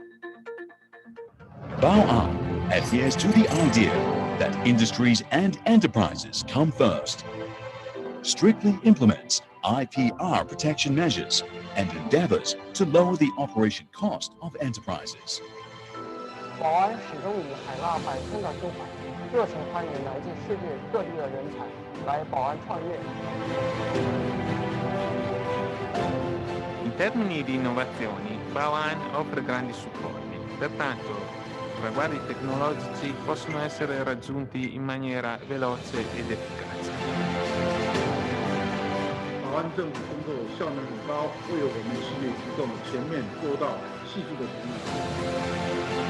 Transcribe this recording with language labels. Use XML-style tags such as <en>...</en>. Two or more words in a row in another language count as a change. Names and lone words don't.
<en>Bao'an adheres to the idea that industries and enterprises come first, strictly implements IPR protection measures, and endeavors to lower the operation cost of enterprises.</en> <zh>宝安始终以海纳百川的胸怀，热情欢迎来自世界各地的人才来宝安创业。</zh> <it>In termini di innovazioni, Bao'an offre grandi supporti, pertanto i traguardi tecnologici possono essere raggiunti in maniera veloce ed efficace.</it> <zh>宝安政府工作效能很高，为我们企业提供全面周到、细致的服务。</zh>